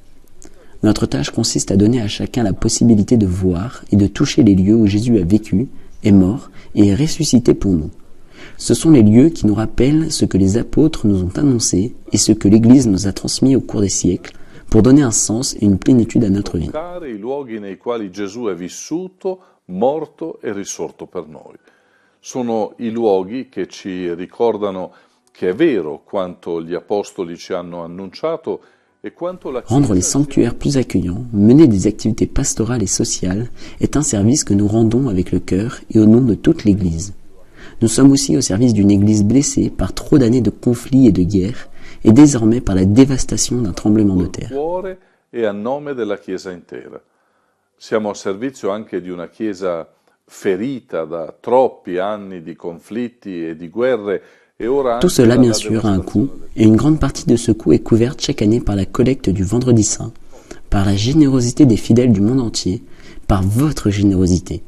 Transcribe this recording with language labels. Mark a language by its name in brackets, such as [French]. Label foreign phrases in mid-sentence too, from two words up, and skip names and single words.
[French] Notre tâche consiste à donner à chacun la possibilité de voir et de toucher les lieux où Jésus a vécu, est mort et est ressuscité pour nous. Ce sont les lieux qui nous rappellent ce que les apôtres nous ont annoncé et ce que l'Église nous a transmis au cours des siècles pour donner un sens et une plénitude à notre vie. [Italian] I luoghi nei quali Gesù è vissuto, morto e risorto per noi. Sono i luoghi che ci ricordano che è vero quanto gli apostoli ci hanno annunciato. [French] Rendre les sanctuaires plus accueillants, mener des activités pastorales et sociales est un service que nous rendons avec le cœur et au nom de toute l'Église. Nous sommes aussi au service d'une Église blessée par trop d'années de conflits et de guerres et désormais par la dévastation d'un tremblement de terre. [Italian] E a nome della Chiesa intera. Siamo a servizio anche di una Chiesa ferita da troppi anni di conflitti e di guerre. [French] Tout cela, bien sûr, a un coût, et une grande partie de ce coût est couverte chaque année par la collecte du Vendredi Saint, par la générosité des fidèles du monde entier, par votre générosité.